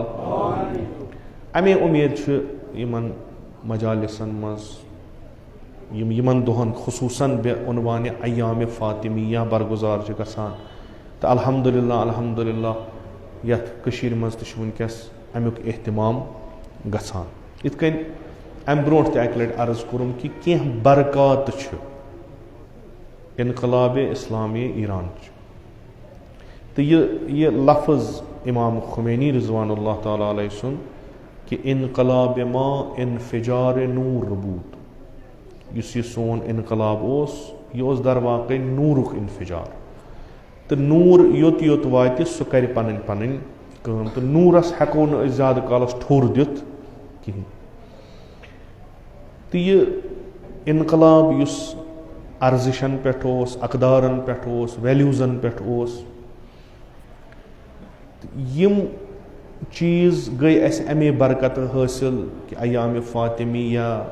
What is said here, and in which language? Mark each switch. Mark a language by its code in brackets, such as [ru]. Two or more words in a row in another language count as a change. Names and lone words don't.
[ks] اَمے اُمید چھِ یِمن مجالسن منٛز یِم یِمن دۄہن خصوٗصن بے عنوانہِ ایامِ فاطمیہ برگُزار چھِ گژھان, تہٕ الحمدُاللہ الحمدُاللہ یَتھ کٔشیٖرِ منٛز تہِ چھُ وٕنکٮ۪س اَمیُک احتمام گژھان. یِتھ کٔنۍ اَمہِ برونٛٹھ تہِ اَکہِ لَٹہِ عرض کوٚرُم کہِ کینٛہہ برکات چھِ اِنقلابِ اِسلامی ایٖرانچہِ, تہٕ یہِ لفظ امام خمینی رضوان اللہ تعالیٰ علیہ سُنٛد کہِ [fa] اِنقلابِ ما اِنفِجارِ نوٗر بوٗد, [ks] یُس یہِ سون اِنقلاب اوس یہِ اوس در واقعے نوٗرُک اِنفِجار, تہٕ نوٗر یوٚت یوٚت واتہِ سُہ کَرِ پَنٕنۍ پَنٕنۍ کٲم, تہٕ نوٗرَس ہٮ۪کو نہٕ أسۍ زیادٕ کالَس ٹھوٚر دِتھ کِہیٖنۍ. تہٕ یہِ اِنقلاب یُس اَرزِشَن پٮ۪ٹھ اوس, اقدارَن پٮ۪ٹھ اوس, ویلیوٗزَن پٮ۪ٹھ اوس, یِم چیٖز گٔے اَسہِ اَمے برکتہٕ حٲصِل کہِ ایامِ فاطمیہ